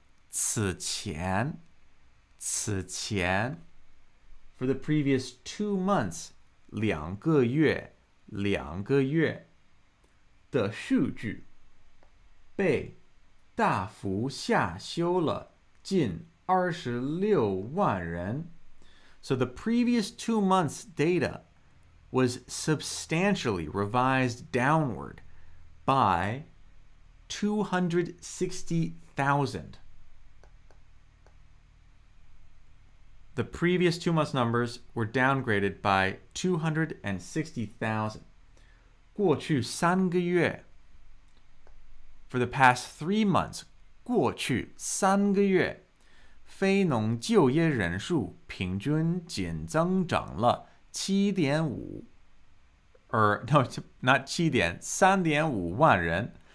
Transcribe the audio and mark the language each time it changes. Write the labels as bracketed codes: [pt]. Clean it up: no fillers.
[zh] 此前 [en] for the previous 2 months, [zh] 2个月的数据被大幅下修了近26万人. [en] So the previous 2 months' data was substantially revised downward by 260,000. The previous 2 months' numbers were downgraded by 260,000. [zh] 过去3个月 [en] For the past 3 months, [zh] 过去3个月非农就业人数平均仅增长了 7.5 [en] or no, not 7 [zh] 3.5 万人.